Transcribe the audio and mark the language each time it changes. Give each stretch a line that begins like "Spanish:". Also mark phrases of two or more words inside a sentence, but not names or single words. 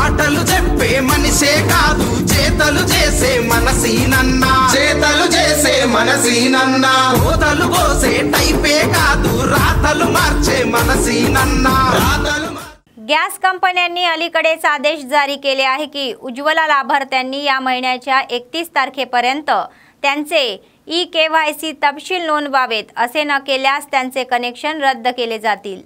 Telugu: మనిషే కాదు చేతలు చేసే మనసీనన్న కోతలు పోసే టైపే కాదు రాతలూ మార్చే మనసీనన్నా
Marathi: गॅस कंपन्यांनी अलीकडेच आदेश जारी केले आहे की उज्ज्वला लाभार्थ्यांनी या महिन्याच्या 31 तारखेपर्यंत त्यांचे ई-केवायसी तपशील नोंदवावेत. असे न केल्यास त्यांचे कनेक्शन रद्द केले जातील.